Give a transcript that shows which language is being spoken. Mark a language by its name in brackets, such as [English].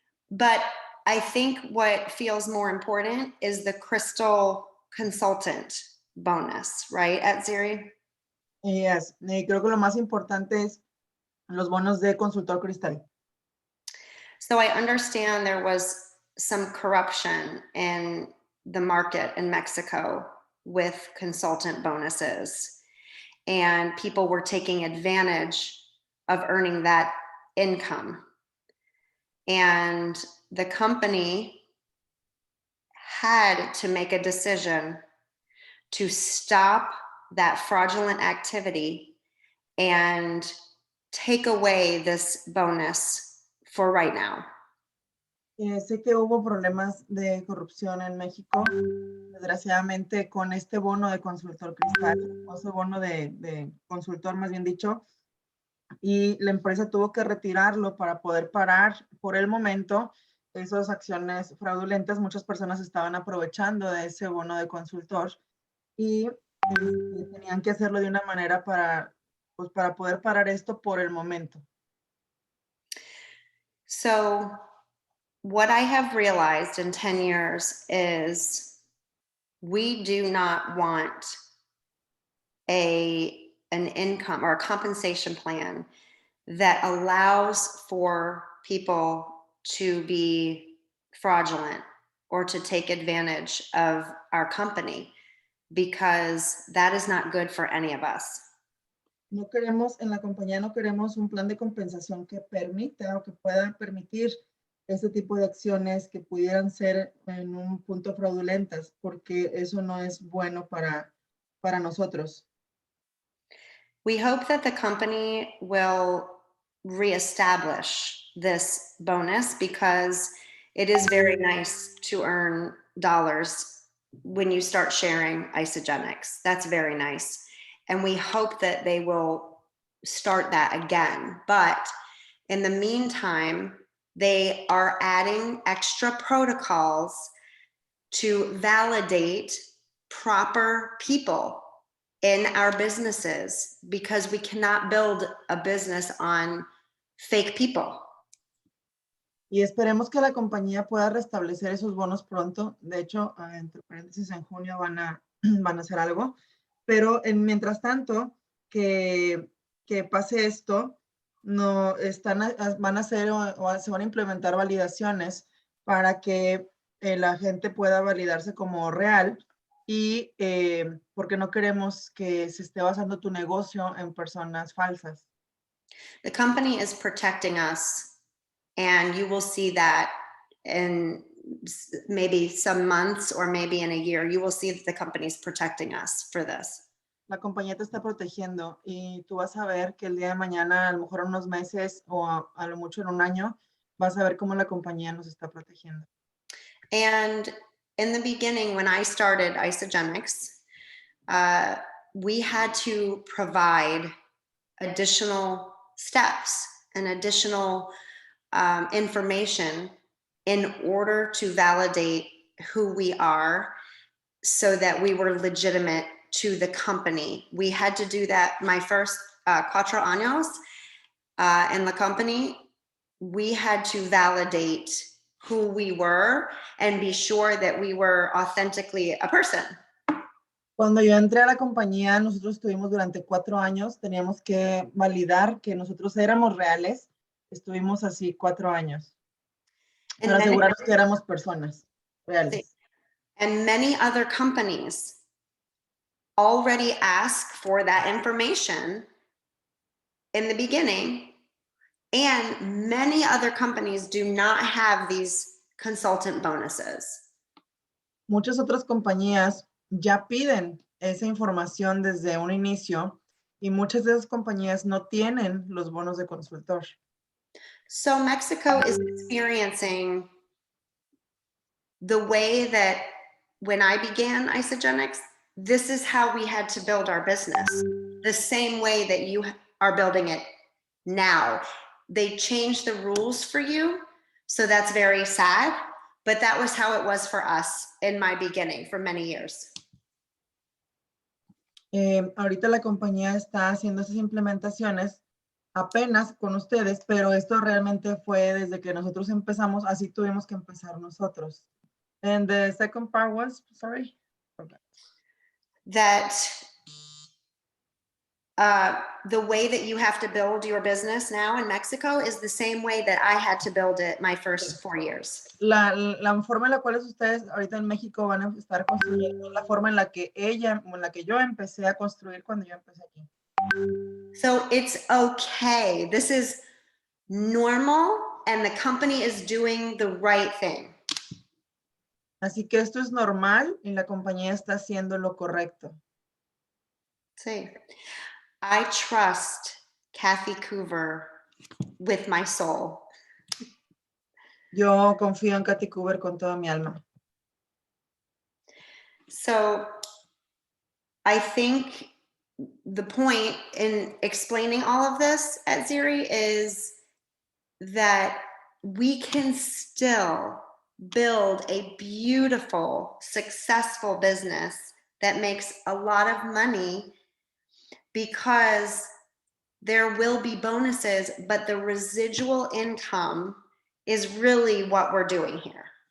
[English] But I think what feels more important is the crystal consultant bonus, right, at Ziri? Yes. [Spanish] Creo que lo más importante es los bonos de consultor cristal. [English] So I understand there was some corruption in the market in Mexico with consultant bonuses, and people were taking advantage of earning that income. And the company had to make a decision to stop that fraudulent activity and take away this bonus for right now. [Spanish] Sé que hubo problemas de corrupción en México, desgraciadamente con este bono de consultor cristal, o ese bono de consultor más bien dicho, y la empresa tuvo que retirarlo para poder parar por el momento esas acciones fraudulentas. Muchas personas estaban aprovechando de ese bono de consultor y tenían que hacerlo de una manera para poder parar esto por el momento. [English] So what I have realized in 10 years is we do not want an income or a compensation plan that allows for people to be fraudulent or to take advantage of our company, because that is not good for any of us. [Spanish] No queremos, en la compañía no queremos un plan de compensación que permita o que pueda permitir este tipo de acciones que pudieran ser en un punto fraudulentas, porque eso no es bueno para nosotros. [English] We hope that the company will reestablish this bonus because it is very nice to earn dollars when you start sharing Isogenics. That's very nice. And we hope that they will start that again. But in the meantime, they are adding extra protocols to validate proper people in our businesses, because we cannot build a business on fake people. [Spanish] Y esperemos que la compañía pueda restablecer esos bonos pronto. De hecho, entre paréntesis, en junio van a hacer algo. Pero mientras tanto, que pase esto, van a hacer o se van a implementar validaciones para que la gente pueda validarse como real, y porque no queremos que se esté basando tu negocio en personas falsas. [English] The company is protecting us, and you will see that in maybe some months or maybe in a year. You will see that the company is protecting us for this. [Spanish] La compañía te está protegiendo y tú vas a ver que el día de mañana, a lo mejor en unos meses o a lo mucho en un año, vas a ver cómo la compañía nos está protegiendo. [English] And in the beginning, when I started Isogenics, we had to provide additional steps and additional information in order to validate who we are so that we were legitimate to the company. We had to do that my first 4 años in the company. We had to validate who we were and be sure that we were authentically a person. [Spanish] Cuando yo entré a la compañía, nosotros estuvimos durante 4 años, teníamos que validar que nosotros éramos reales. Estuvimos así 4 años para asegurarnos que éramos personas reales. [English] And many other companies already ask for that information in the beginning, and many other companies do not have these consultant bonuses. [Spanish] Muchas otras compañías ya piden esa información desde un inicio y muchas de esas compañías no tienen los bonos de consultor. [English] So Mexico is experiencing the way that when I began Isogenics, this is how we had to build our business, the same way that you are building it now. They changed the rules for you, so that's very sad, but that was how it was for us in my beginning for many years. [Spanish] Ahorita la compañía está haciendo esas implementaciones apenas con ustedes, pero esto realmente fue desde que nosotros empezamos, así tuvimos que empezar nosotros. [English] And the second part was, sorry? That the way that you have to build your business now in Mexico is the same way that I had to build it my first 4 years. [Spanish] La forma en la cual ustedes ahorita en México van a estar construyendo, la forma en la que yo empecé a construir cuando yo empecé aquí. [English] So it's okay. This is normal and the company is doing the right thing. [Spanish] Así que esto es normal y la compañía está haciendo lo correcto. Sí. [English] I trust Kathy Coover with my soul. [Spanish] Yo confío en Kathy Coover con toda mi alma. [English] So I think the point in explaining all of this at Ziri is that we can still build a beautiful, successful business that makes a lot of money because there will be bonuses, but the residual income is really what we're doing here.